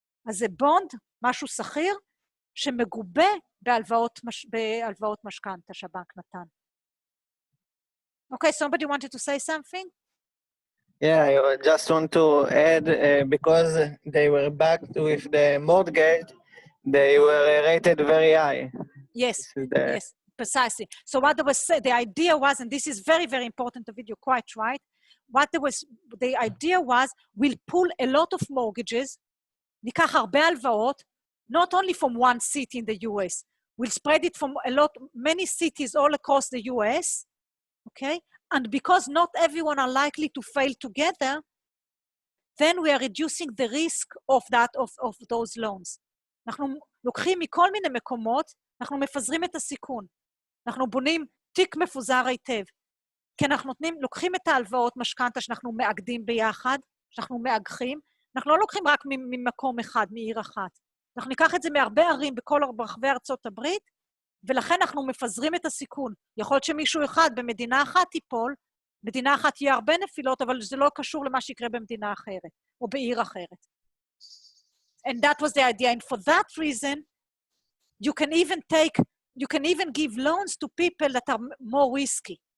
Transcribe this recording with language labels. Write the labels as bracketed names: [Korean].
[Hebrew] אז זה בונד, משהו סחיר, שמגובה בהלוואות משכנתא שהבנק נתן. [English] Okay, somebody wanted to say something? Yeah, I just want to add, because they were backed with the mortgage, they were rated very high. Yes, yes. Precisely. So what there was, the idea was, and this is very, very important, the video, quite right. The idea was, we'll pull a lot of mortgages, [Hebrew] ניקח הרבה הלוואות, [English] not only from one city in the US, we'll spread it from many cities all across the US, okay? And because not everyone are likely to fail together, then we are reducing the risk of those loans. [Hebrew] אנחנו לוקחים מכל מיני מקומות, אנחנו מפזרים את הסיכון. אנחנו בונים תיק מפוזר היטב. כי אנחנו לוקחים את ההלוואות משכנתא שאנחנו מאגדים ביחד, שאנחנו מאגחים, אנחנו לא לוקחים רק ממקום אחד, מעיר אחת. אנחנו ניקח את זה מהרבה ערים בכל רחבי ארצות הברית, ולכן אנחנו מפזרים את הסיכון. יכול להיות שמישהו אחד במדינה אחת ייפול, מדינה אחת יהיה הרבה נפילות, אבל זה לא קשור למה שיקרה במדינה אחרת, או בעיר אחרת. [English] And that was the idea. And for that reason, you can even give loans to people that are more risky.